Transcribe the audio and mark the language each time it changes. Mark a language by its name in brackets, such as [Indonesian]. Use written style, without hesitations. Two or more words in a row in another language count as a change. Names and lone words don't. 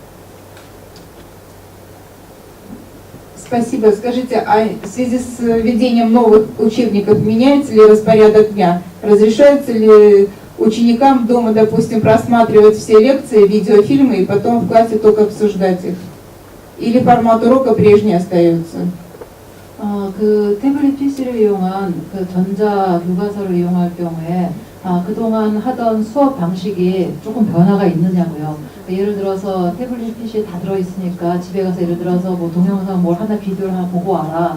[Russian] Спасибо. Скажите, а в связи с введением новых учебников меняется ли распорядок дня? Разрешается ли ученикам дома, допустим, просматривать все лекции, видеофильмы и потом в классе только обсуждать их? Или формат урока прежний остается? [Korean] 그 태블릿 PC를 이용한 그 전자 교과서를 이용할 경우에 그동안 하던 수업 방식이 조금 변화가 있느냐고요. 예를 들어서 태블릿 PC에 다 들어있으니까 집에 가서 예를 들어서 뭐 동영상 뭘 하나 비디오를 하나 보고 와라.